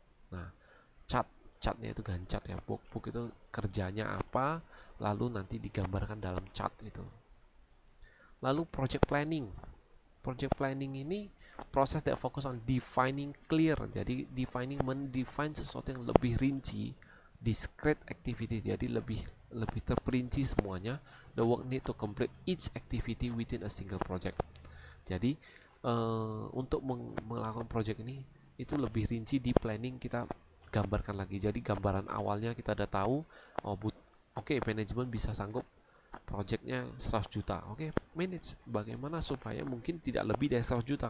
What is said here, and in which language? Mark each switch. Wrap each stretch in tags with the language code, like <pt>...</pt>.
<id>Nah, chartnya itu Gantt chart ya. Workbook itu kerjanya apa, lalu nanti digambarkan dalam chart itu. Lalu</id> <en>project planning. Project planning</en> <id>ini proses</id> <en>that focus on defining clear.</en> <id>Jadi mendefine sesuatu yang lebih rinci,</id> <en>discrete activity.</en> <id>Jadi lebih terperinci semuanya.</id> <en>The work need to complete each activity within a single project.</en> <id>Jadi untuk melakukan project ini itu lebih rinci di planning, kita gambarkan lagi. Jadi gambaran awalnya kita udah tahu, oke, manajemen bisa sanggup projectnya 100 juta. Oke, manage bagaimana supaya mungkin tidak lebih dari 100 juta.</id>